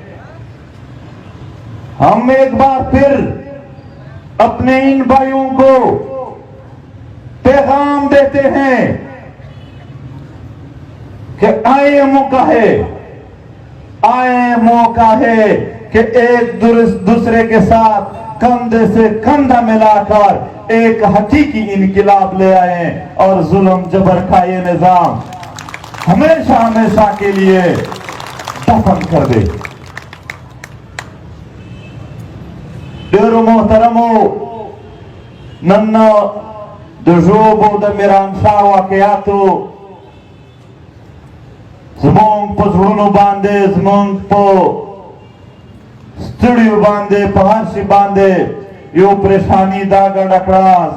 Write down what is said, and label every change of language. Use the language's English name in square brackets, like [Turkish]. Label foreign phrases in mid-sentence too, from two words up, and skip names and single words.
[Urdu] ہم ایک بار پھر اپنے ان بھائیوں کو پیغام دیتے ہیں کہ آئے موقع ہے کہ ایک دوسرے کے ساتھ کندھے سے کندھا ملا کر ایک حقیقی انقلاب لے آئیں اور ظلم جبر کا یہ نظام ہمیشہ ہمیشہ کے لیے دفن کر دے. [Pashto] ڈیرو محترمو, نن د ژوب او د میرانشاه واقعاتو زمونږ په زړونو باندې زمونږ په ستړیو باندې په هر شي باندې یو پریشانی دا ګډه کړه.